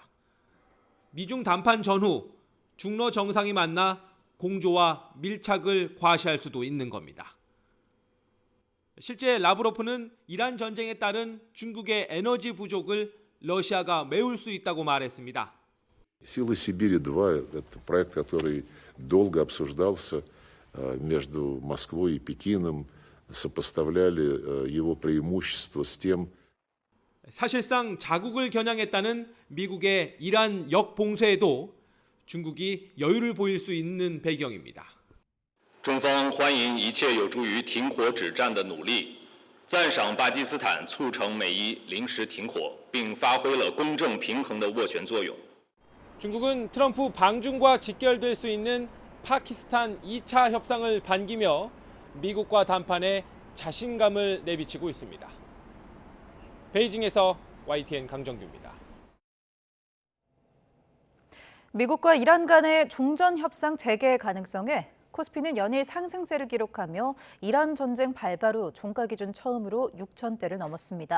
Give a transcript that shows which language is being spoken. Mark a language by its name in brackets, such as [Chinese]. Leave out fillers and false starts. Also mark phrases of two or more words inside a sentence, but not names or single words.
[Korean] 미중 담판 전후 중러 정상이 만나 공조와 밀착을 과시할 수도 있는 겁니다. 실제 라브로프는 이란 전쟁에 따른 중국의 에너지 부족을 러시아가 메울 수 있다고 말했습니다. [Russian] Силы Сибири-2 – это проект, который долго обсуждался между Москвой и Пекином, сопоставляли его преимущества с тем. [Korean] 사실상 자국을 겨냥했다는 미국의 이란 역봉쇄에도 중국이 여유를 보일 수 있는 배경입니다. [Chinese] 中方欢迎一切有助于停火止战的努力，赞赏巴基斯坦促成美伊临时停火，并发挥了公正平衡的斡旋作用。 [Korean] 중국은 트럼프 방중과 직결될 수 있는 파키스탄 2차 협상을 반기며 미국과 담판에 자신감을 내비치고 있습니다. 베이징에서 YTN 강정규입니다. 미국과 이란 간의 종전 협상 재개 가능성에 코스피는 연일 상승세를 기록하며 이란 전쟁 발발 후 종가 기준 처음으로 6,000대를 넘었습니다.